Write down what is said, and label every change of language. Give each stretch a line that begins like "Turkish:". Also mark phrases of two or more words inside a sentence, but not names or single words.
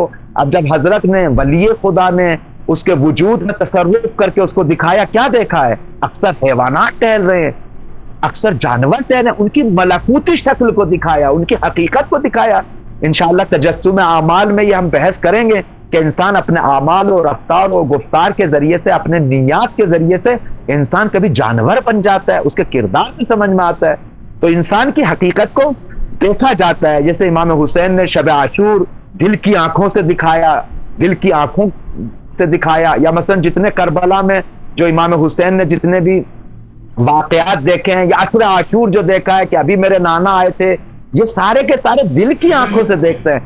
Urdu: اب جب حضرت نے ولی خدا نے اس کے وجود میں تصرف کر کے اس کو دکھایا, کیا دیکھا ہے؟ اکثر حیوانات ٹہل رہے ہیں, اکثر جانور ٹہل رہے ہیں, ان کی ملکوتی شکل کو دکھایا, ان کی حقیقت کو دکھایا. انشاءاللہ تجسم اعمال میں یہ ہم بحث کریں گے کہ انسان اپنے اعمال و رفتار و گفتار کے ذریعے سے, اپنے نیات کے ذریعے سے انسان کبھی جانور بن جاتا ہے, اس کے کردار بھی سمجھ میں آتا ہے. تو انسان کی حقیقت کو دیکھا جاتا ہے. جیسے امام حسین نے شب عاشور دل کی آنکھوں سے دکھایا, دل کی آنکھوں سے دکھایا. یا مثلا جتنے کربلا میں جو امام حسین نے جتنے بھی واقعات دیکھے ہیں, یا عصر عاشور جو دیکھا ہے کہ ابھی میرے نانا آئے تھے, یہ سارے کے سارے دل کی آنکھوں سے دیکھتے ہیں.